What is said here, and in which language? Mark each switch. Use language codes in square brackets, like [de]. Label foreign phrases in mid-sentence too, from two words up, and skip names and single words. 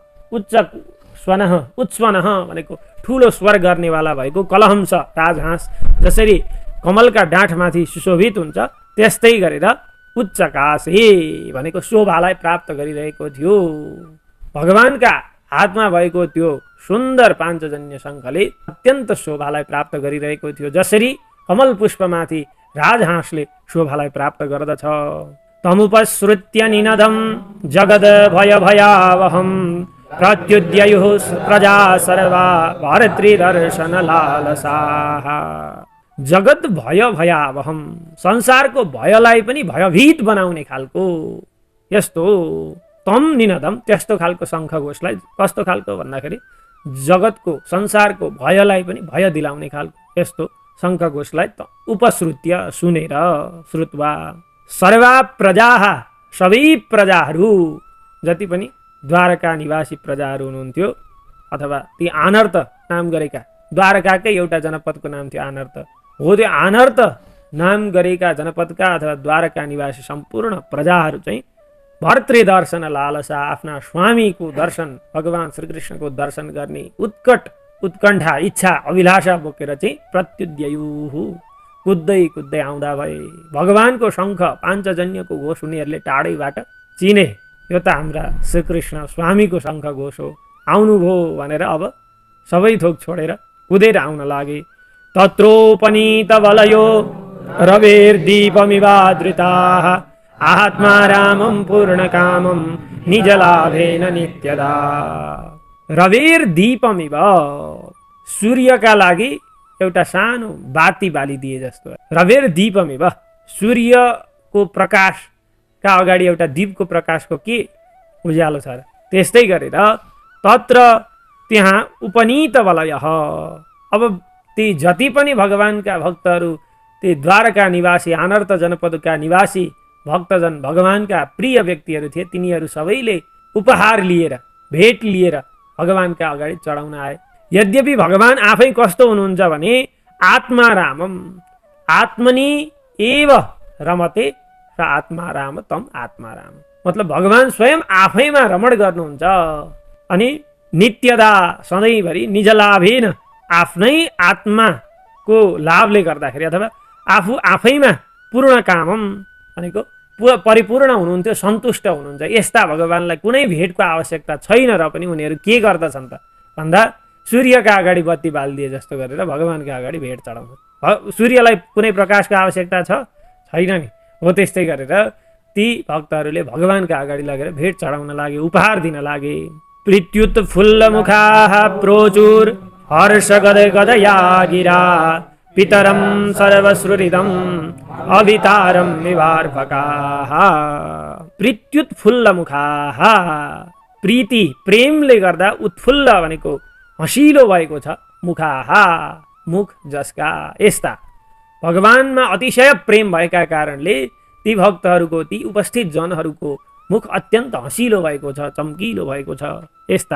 [ne] उत्स्वनः भनेको ठुलो स्वर गर्नेवाला भएको कलहंस राजहाँस जसरी कमलका डाँठमाथि सुशोभित हुन्छ, त्यस्तै गरेर उच्चकाशे भनेको शोभालाई प्राप्त गरिरहेको थियो। भगवानका हातमा भएको त्यो सुन्दर पाञ्चजन्य शङ्खले अत्यन्त शोभालाई प्राप्त गरिरहेको थियो, जसरी कमल पुष्पमाथि राजहाँसले शोभालाई प्राप्त गर्दछ। [sa] तमुपश्रुत्य निनदं जगद भय भयावहं प्रत्युद्ययुः प्रजा सर्वा भर्तृदर्शन लालसाः। जगत भय भयावहं, [ne] संसारको भयलाई पनि भयभीत बनाउने खालको यस्तो [sa] तम निनदम, [ne] त्यस्तो खालको शङ्ख घोषलाई। कस्तो खालको भन्दाखेरि जगतको संसारको भयलाई पनि भय दिलाउने खालको यस्तो शङ्ख घोषलाई उपश्रुत्य सुनेर, श्रुत्वा [sa] सर्वा प्रजा, [ne] सबै प्रजाहरू जति पनि द्वारका निवासी प्रजाहरू हुनुहुन्थ्यो अथवा ती आनर्त नाम गरेका, द्वारकाकै एउटा जनपदको नाम थियो आनर्त, हो त्यो आनर्त नाम गरेका जनपदका अथवा द्वारका निवासी सम्पूर्ण प्रजाहरू चाहिँ [sa] भर्तृदर्शन लालसा, [ne] आफ्ना स्वामीको दर्शन, भगवान श्रीकृष्णको दर्शन गर्ने उत्कण्ठा, इच्छा, अभिलाषा बोकेर चाहिँ प्रत्युद्ययुः कुद्दै आउँदा भए। भगवानको शङ्ख पाञ्चजन्यको घोष उनीहरूले टाढैबाट चिने, यो त हाम्रा श्रीकृष्ण स्वामीको शङ्ख घोष हो, आउनुभयो भनेर अब सबै थोक छोडेर कुदेर आउन लागे। [sa] तत्रोपनीत वलयो रवेर्दीपमिवादृताः आत्मा रामं पूर्णकामं निजलाभेन नित्यदा। रवेर्दीपमिव, [ne] सूर्यका लागि एउटा सानो बाती बालिदिए जस्तो। रवेर्दीपमिव, सूर्यको प्रकाशका अगाडि एउटा दीपको प्रकाशको के उज्यालो छ र, त्यस्तै गरेर तत्र त्यहाँ [sa] उपनीत वलयः, [ne] अब ती जति पनि भगवानका भक्तहरू, ती द्वारका निवासी, आनर्त जनपदका निवासी भक्तजन, भगवानका प्रिय व्यक्तिहरू थिए, तिनीहरू सबैले उपहार लिएर, भेट लिएर भगवानका अगाडि चढाउन आए। यद्यपि भगवान आफै कस्तो हुनुहुन्छ भने [sa] आत्मा रामम, आत्मनि एव रमते [ne] र [sa] आत्मा राम तम आत्मा राम, [ne] मतलब भगवान स्वयं आफैमा रमण गर्नुहुन्छ अनि नित्यदा सधैँभरि निज लाभेन, आफ्नै आत्माको लाभले गर्दाखेरि अथवा आफू आफैमा [sa] पूर्ण कामम [ne] भनेको परिपूर्ण हुनुहुन्थ्यो, सन्तुष्ट हुनुहुन्छ। यस्ता भगवानलाई कुनै भेटको आवश्यकता छैन र पनि उनीहरू के गर्दछन् त भन्दा सूर्यका अगाडि बत्ती बालिदिए जस्तो गरेर भगवानका अगाडि भेट चढाउँछ। सूर्यलाई कुनै प्रकाशको आवश्यकता छैन नि, हो त्यस्तै गरेर ती भक्तहरूले भगवानका अगाडि लगेर भेट चढाउन लागे, उपहार दिन लागे। [sa] प्रीत्युत फुल्लमुखाः प्रोचुर हर्ष गदया गिरा पितरं सर्वश्रुरिदम् अभितारं विवार्भकाः। प्रीत्युत फुल्लमुखाः, [ne] प्रीति प्रेमले गर्दा उत्फुल्ल भनेको हँसिलो भएको छ, मुखाः मुख जसका, यस्ता भगवानमा अतिशय प्रेम भएका कारणले ती भक्तहरूको, ती उपस्थित जनहरूको मुख अत्यन्त हँसिलो भएको छ, चम्किलो भएको छ, यस्ता।